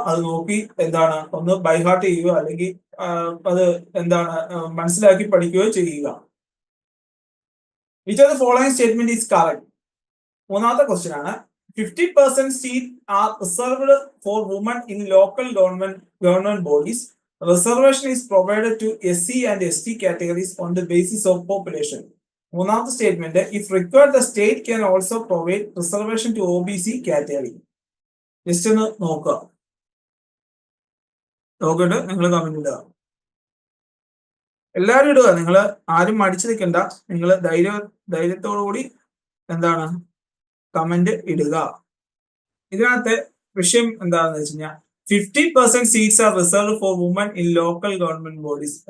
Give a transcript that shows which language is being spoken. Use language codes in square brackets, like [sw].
[ml] അത് നോക്കി എന്താണ് ഒന്ന് ബൈഹാർട്ട് ചെയ്യുക, അല്ലെങ്കിൽ അത് എന്താണ് മനസ്സിലാക്കി പഠിക്കുകയോ ചെയ്യുക. [en] Which of the following statement is correct? [ml] മൂന്നാമത്തെ ക്വസ്റ്റ്യൻ ആണ്. [en] 50% seat are reserved for woman in local government bodies. Reservation is provided to SC and ST categories on the basis of population. [ml] മൂന്നാമത്തെ statement, [en] if required the state can also provide reservation to OBC category. [ml] Just ഒന്ന് നോക്കിയിട്ട് നിങ്ങൾ comment ഇടുക. എല്ലാവരും ഇടുക. നിങ്ങൾ ആരും മടിച്ചു നിൽക്കണ്ട. നിങ്ങൾ ധൈര്യത്തോടു കൂടി എന്താണ് കമന്റ് ഇടുക. ഇതിനകത്ത് വിഷയം എന്താണെന്ന് വെച്ച് കഴിഞ്ഞാൽ [en] 50% seats are reserve for woman in local government bodies.